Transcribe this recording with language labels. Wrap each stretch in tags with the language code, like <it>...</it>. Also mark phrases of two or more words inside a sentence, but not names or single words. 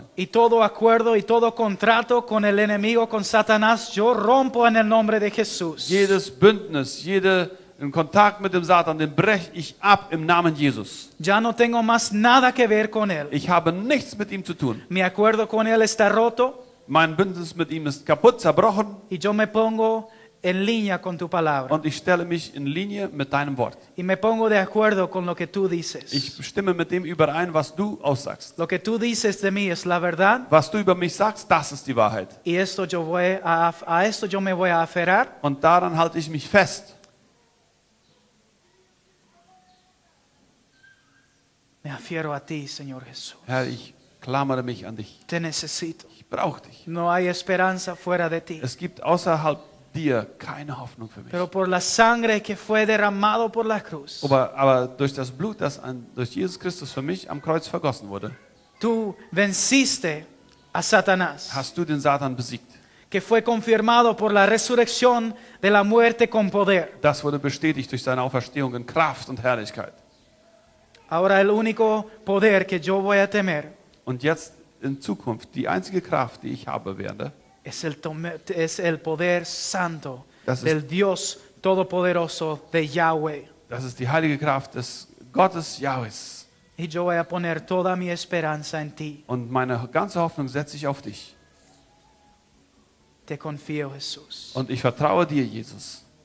<es>Y todo acuerdo y todo contrato con el enemigo, con Satanás, yo rompo en el nombre de Jesús.</es> <de>Jedes Bündnis, jeden Kontakt mit dem Satan, den breche ich ab im Namen Jesus.</de> <es>Ya no tengo más nada que ver con él.</es> <de>Ich habe nichts mit ihm zu tun.</de> <es>Mi acuerdo con él está roto</es> <de>Mein Bündnis mit ihm ist kaputt, zerbrochen</de> <es>y yo me pongo en línea con tu palabra.</es> <de>und ich stelle mich in Linie mit deinem Wort.</de> <es>Y me pongo de acuerdo con lo que tú dices.</es> <de>Ich stimme mit dem überein, was du aussagst.</de> <es>Lo que tú dices de mí es la verdad</es> <de>Was du über mich sagst, das ist die Wahrheit.</de> <es>y esto a esto yo me voy a aferrar.</es> <de>Und daran halte ich mich fest.</de> <es>Me afiero a ti, Señor Jesús.</es> <de>Herr, ich klammere mich an dich.</de> <es>Te necesito.</es> <de>Ich brauche dich.</de> <es>No hay esperanza fuera de ti.</es> <de>Es gibt außerhalb dir keine Hoffnung für mich.</de> <es>Pero por la sangre que fue derramado por la cruz,</es> <de>Aber durch das Blut, das durch Jesus Christus für mich am Kreuz vergossen wurde,</de> <es>tú venciste a Satanás,</es> <de>hast du den Satan besiegt.</de> <es>que fue confirmado por la resurrección de la muerte con poder.</es> <de>Das wurde bestätigt durch seine Auferstehung in Kraft und Herrlichkeit.</de> <es>Ahora el único poder que yo voy a temer</es> <de>Und jetzt in Zukunft, die einzige Kraft, die ich habe werde,</de> <es>es el poder santo</es> <de>Das ist-</de> <es>del Dios Todopoderoso de Yahweh.</es> <de>das ist die heilige Kraft des Gottes Jahwes.</de> <es>Y yo voy a poner toda mi esperanza en ti.</es> <de>Und meine ganze Hoffnung setze ich auf dich.</de> <es>Te confío, Jesús.</es> <de>Und ich vertraue dir, Jesus.</de>